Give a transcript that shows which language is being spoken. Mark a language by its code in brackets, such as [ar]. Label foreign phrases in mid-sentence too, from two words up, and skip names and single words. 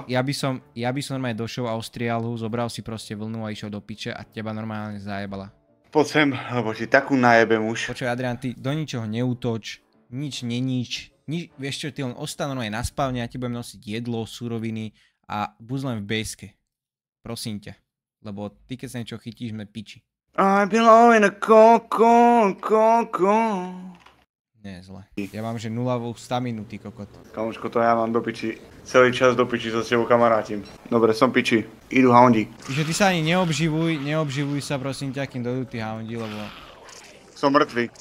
[sk] Ja by som normálne došiel a ostrial ho, zobral si proste vlnu a išiel do piče a teba normálne zajebala. Poď sem, lebo ti takú najebem už. Počuj, Adrian, ty do ničoho neútoč, nič neníč. Vieš čo, ty len ostan normálne na spavne, ja ti budem nosiť jedlo, suroviny a buď len v base'ke. Prosím ťa. Lebo ty keď sa niečo chytíš, sme piči. [en] I belong in a coco. [sk] Nie, zle. Ja mám, že nulovú staminu, ty kokot. Kamoško, to ja mám do piči. Celý čas do piči sa s tebou kamarátim. Dobre, som piči. Idú houndi. Že ty sa ani neobživuj sa prosím ťa, kým dojdú tí houndi, lebo... Som mŕtvy.